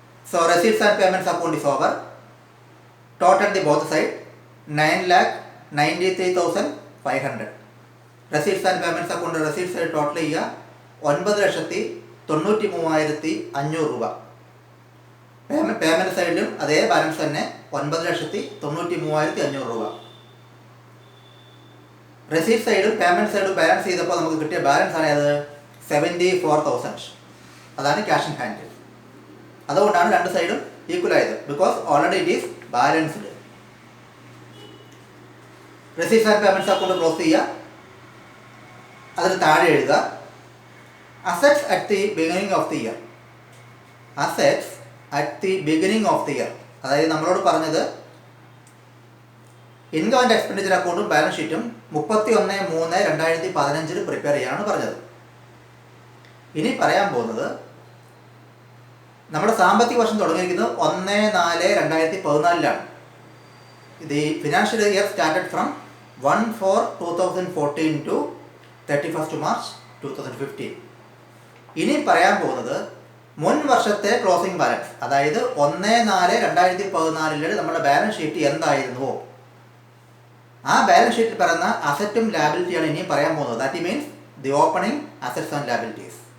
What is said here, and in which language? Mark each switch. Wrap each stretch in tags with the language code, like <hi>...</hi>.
<en>So receipts and payments account is over. Total the both side 9,93,500. Receipts and payments account receipts side total</en> <ml>ചെയ്യുക 9,93,500 രൂപ. Payment സൈഡിലും അതേ balance തന്നെ 9,93,500 രൂപ. Receipt സൈഡും പേയ്മെൻറ്റ് സൈഡും ബാലൻസ് ചെയ്തപ്പോൾ നമുക്ക് കിട്ടിയ ബാലൻസ് ആണ് അത് 74,000. അതാണ് ക്യാഷ് ഇൻ ഹാൻഡ്. അതുകൊണ്ടാണ് രണ്ട് സൈഡും ഈക്വൽ ആയത്.</ml> <en>Because already it is balanced.</en> <ml>Receipts and payments account close ചെയ്യുക. അതിന് താഴെ എഴുതുക</ml> <en>Assets at the beginning of the year. Assets at the beginning of the year.</en> <ml>അതായത് നമ്മളോട് പറഞ്ഞത് ഇൻകം ആൻഡ് എക്സ്പെൻഡിച്ചർ അക്കൗണ്ടും ബാലൻസ് ഷീറ്റും 31/3/2015 പ്രിപ്പയർ ചെയ്യാനാണ് പറഞ്ഞത്. ഇനി പറയാൻ പോകുന്നത് നമ്മുടെ സാമ്പത്തിക വർഷം തുടങ്ങിയിരിക്കുന്നത് 1/4/2014</ml> <en>The financial year started from 1/4/2014 to 31st March 2015.</en> <ml>ഇനി പറയാൻ പോകുന്നത് മുൻ വർഷത്തെ ക്ലോസിംഗ് ബാലൻസ്, അതായത് 1/4/2014 നമ്മുടെ ബാലൻസ് ഷീറ്റ് എന്തായിരുന്നുവോ ആ ബാലൻസ് ഷീറ്റിൽ പറയുന്ന അസറ്റും ലാബിലിറ്റിയാണ് ഇനി പറയാൻ പോകുന്നത്.</ml> <en>That means the opening assets and liabilities.</en>